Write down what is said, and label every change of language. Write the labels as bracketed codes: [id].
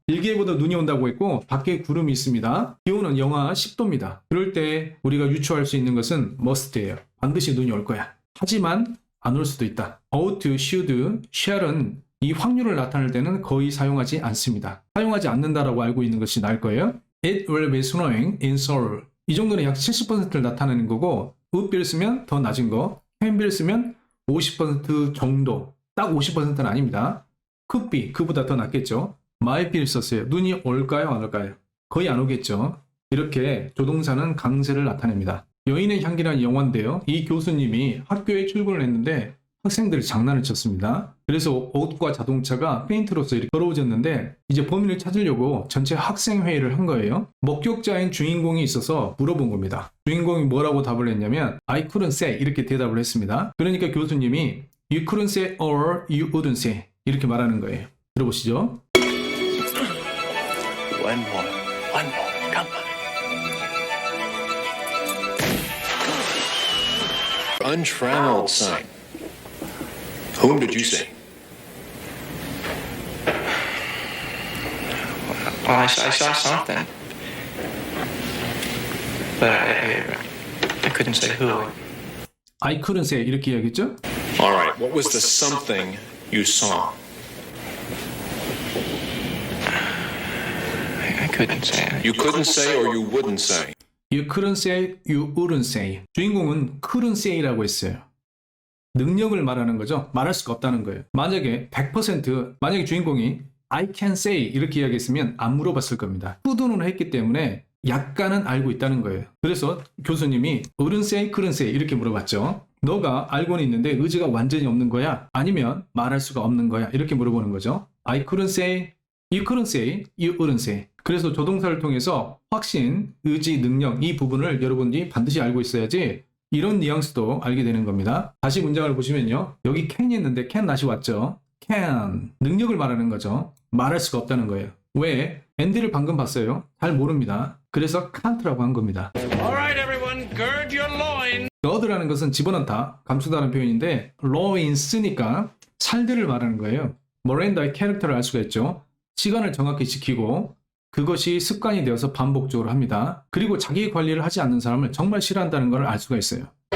[ko] 일기예보도 눈이 온다고 했고 밖에 구름이 있습니다. 기온은 영하 10도입니다. 그럴 때 우리가 유추할 수 있는 것은 must예요. 반드시 눈이 올 거야. 하지만 안 올 수도 있다. ought, should, shall은 이 확률을 나타낼 때는 거의 사용하지 않습니다. 사용하지 않는다라고 알고 있는 것이 나을 거예요. [en] It will be snowing in Seoul. [ko] 이 정도는 약 70%를 나타내는 거고 would be를 쓰면 더 낮은 거, can be를 쓰면 50% 정도. 딱 50%는 아닙니다. could be, 그보다 더 낫겠죠. might be를 썼어요. 눈이 올까요? 안 올까요? 거의 안 오겠죠. 이렇게 조동사는 강세를 나타냅니다. 여인의 향기라는 영화인데요. 이 교수님이 학교에 출근을 했는데 학생들이 장난을 쳤습니다. 그래서 옷과 자동차가 페인트로서 이렇게 더러워졌는데 이제 범인을 찾으려고 전체 학생회의를 한 거예요. 목격자인 주인공이 있어서 물어본 겁니다. 주인공이 뭐라고 답을 했냐면 [en] I couldn't say [ko] 이렇게 대답을 했습니다. 그러니까 교수님이 [en] You couldn't say or you wouldn't say [ko] 이렇게 말하는 거예요. 들어보시죠. [en] One more. Come on. Untrammeled sign. Whom did you say? Well, I saw something, but I couldn't say who. I couldn't say [ko] 이렇게 이야기했죠. [en] All right, what was the something you saw? I couldn't say. You couldn't say or you wouldn't say? You couldn't say, you wouldn't say. [ko] 주인공은 couldn't say라고 했어요. 능력을 말하는 거죠. 말할 수가 없다는 거예요. 만약에 100% 만약에 주인공이 [en] I can say [ko] 이렇게 이야기했으면 안 물어봤을 겁니다. could는 했기 때문에 약간은 알고 있다는 거예요. 그래서 교수님이 [en] wouldn't say, couldn't say [ko] 이렇게 물어봤죠. 너가 알고는 있는데 의지가 완전히 없는 거야? 아니면 말할 수가 없는 거야? 이렇게 물어보는 거죠. [en] I couldn't say, you couldn't say, you wouldn't say. [ko] 그래서 조동사를 통해서 확신, 의지, 능력 이 부분을 여러분이 반드시 알고 있어야지 이런 뉘앙스도 알게 되는 겁니다. 다시 문장을 보시면요. 여기 can이 있는데 can 다시 왔죠. can. 능력을 말하는 거죠. 말할 수가 없다는 거예요. 왜? 앤디를 방금 봤어요. 잘 모릅니다. 그래서 can't라고 한 겁니다. [en] All right, everyone, gird your loins. [ko] gir드라는 것은 집어넣다, 감추다는 표현인데 loins니까 살들을 말하는 거예요. 모렌다의 캐릭터를 알 수가 있죠. 시간을 정확히 지키고 그것이 습관이 되어서 반복적으로 합니다. 그리고 자기 관리를 하지 않는 사람을 정말 싫어한다는 걸 알 수가 있어요.